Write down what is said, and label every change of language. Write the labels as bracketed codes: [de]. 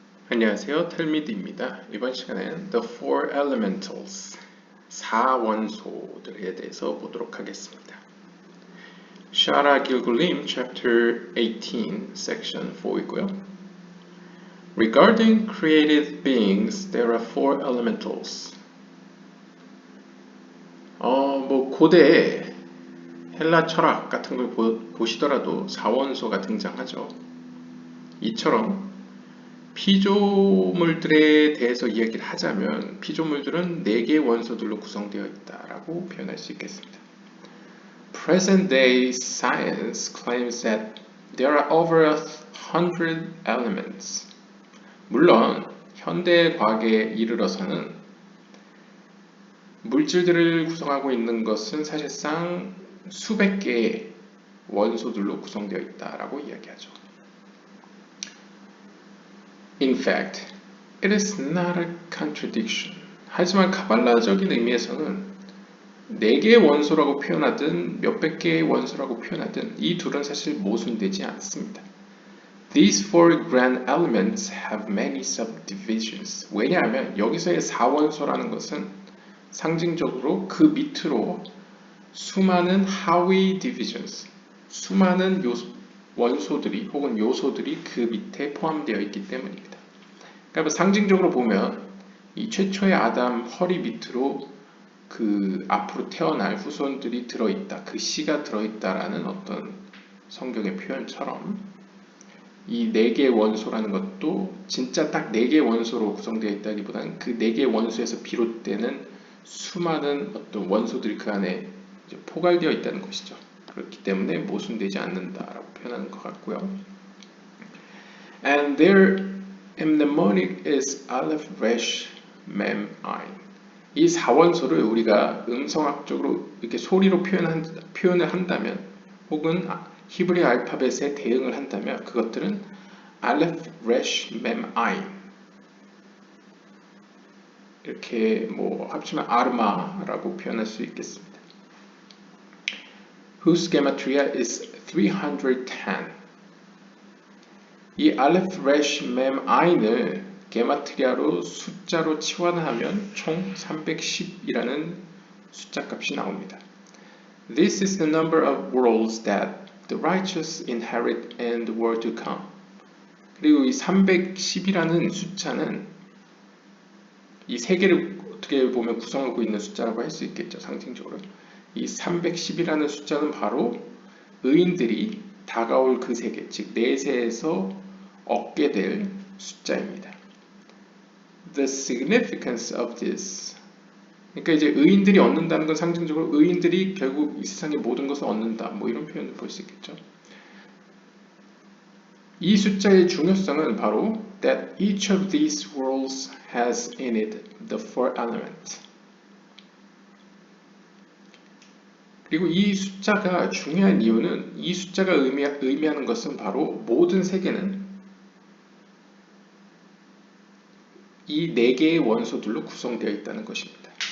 [ko] 안녕하세요, 텔미드입니다. 이번 시간에는 The Four Elementals, 4원소들에 대해서 보도록 하겠습니다. 샤라 길굴림, Chapter 18, Section 4이고요. [en] Regarding created beings, there are four elementals. [ko] 고대 헬라 철학 같은 걸 보시더라도 4원소가 등장하죠. 이처럼 피조물들에 대해서 이야기를 하자면 피조물들은 4개의 원소들로 구성되어 있다라고 표현할 수 있겠습니다. [en] Present day science claims that there are over 100 elements. [ko] 물론 현대 과학에 이르러서는 물질들을 구성하고 있는 것은 사실상 수백 개의 원소들로 구성되어 있다라고 이야기하죠. [en] In fact, it is not a contradiction. [ko] 하지만 카발라적인 의미에서는 4개의 원소라고 표현하든 몇백 개의 원소라고 표현하든 이 둘은 사실 모순되지 않습니다. [en] These four grand elements have many subdivisions. [ko] 왜냐하면 여기서의 4원소라는 것은 상징적으로 그 밑으로 수많은 하위 divisions, 수많은 원소들이 혹은 요소들이 그 밑에 포함되어 있기 때문입니다. 그러니까 상징적으로 보면 이 최초의 아담 허리 밑으로 그 앞으로 태어날 후손들이 들어있다, 그 씨가 들어있다라는 어떤 성경의 표현처럼 이 4개의 원소라는 것도 진짜 딱 4개의 원소로 구성되어 있다기보다는 그 4개의 원소에서 비롯되는 수많은 어떤 원소들이 그 안에 이제 포괄되어 있다는 것이죠. 그렇기 때문에 모순되지 않는다라고 표현하는 것 같고요. [en] And their mnemonic is Aleph, Resh, Mem, Ain. [ko] 이 4원소를 우리가 음성학적으로 이렇게 소리로 표현을 한다면 혹은 히브리 알파벳에 대응을 한다면 그것들은 Aleph, Resh, Mem, Ain 이렇게 합치면 아르마라고 표현할 수 있겠습니다. [en] Whose gematria is 310. [ko] 이 Aleph, Resh, Mem, Ain을 게마트리아로 숫자로 치환하면 총 310이라는 숫자 값이 나옵니다. [en] This is the number of worlds that the righteous inherit in the world to come. [ko] 그리고 이 310이라는 숫자는 이 세계를 어떻게 보면 구성하고 있는 숫자라고 할 수 있겠죠. 상징적으로. 이 310이라는 숫자는 바로 의인들이 다가올 그 세계, 즉 내세에서 얻게 될 숫자입니다. [en] The significance of this. [ko] 그러니까 이제 의인들이 얻는다는 건 상징적으로 의인들이 결국 이 세상의 모든 것을 얻는다. 이런 표현을 볼 수 있겠죠. 이 숫자의 중요성은 바로 [en] that each of these worlds has in it the four elements. [ko] 그리고 이 숫자가 중요한 이유는 이 숫자가 의미하는 것은 바로 모든 세계는 이 4개의 원소들로 구성되어 있다는 것입니다.